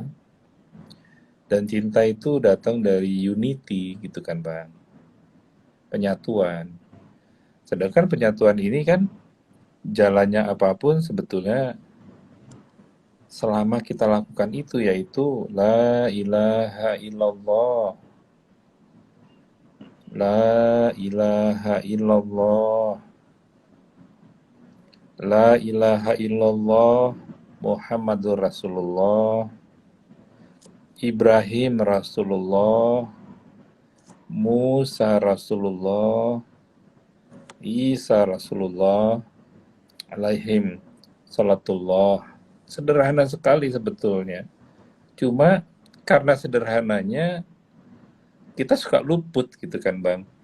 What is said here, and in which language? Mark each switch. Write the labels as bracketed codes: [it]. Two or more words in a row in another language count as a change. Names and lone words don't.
[id] Dan cinta itu datang dari unity gitu kan Bang. Penyatuan. Sedangkan penyatuan ini kan jalannya apapun sebetulnya selama kita lakukan itu yaitu [ar] لا إله إلا الله. لا إله إلا الله. لا إله إلا الله محمد رسول الله. إبراهيم رسول الله، موسى رسول الله، عيسى رسول الله، عليهم صلاة الله. [id] Sederhana sekali sebetulnya. Cuma karena sederhananya kita suka luput gitu kan Bang.